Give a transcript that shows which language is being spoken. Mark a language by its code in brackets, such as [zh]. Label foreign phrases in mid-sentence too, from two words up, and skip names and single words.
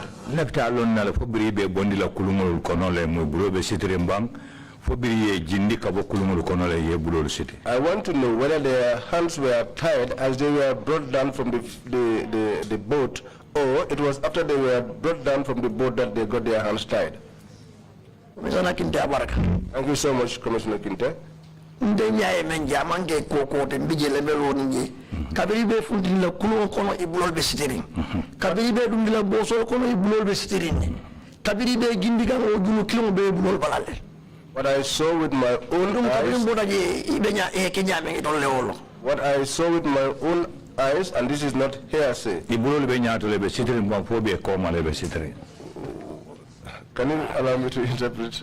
[en] I want to know whether their hands were tied as they were brought down from the boat, or it was after they were brought down from the boat that they got their hands tied. Thank you so much, Commissioner Kinte. [man] Kabiribe fundila kulo kono ibulol be sitirin kabiribe dundila boso kono ibulol be sitirin kabiribe gindiga o dulu kilo be ibulol balale. [en] What I saw with my own eyes, what I saw with my own eyes, and this is not hearsay. Can you allow me to interpret?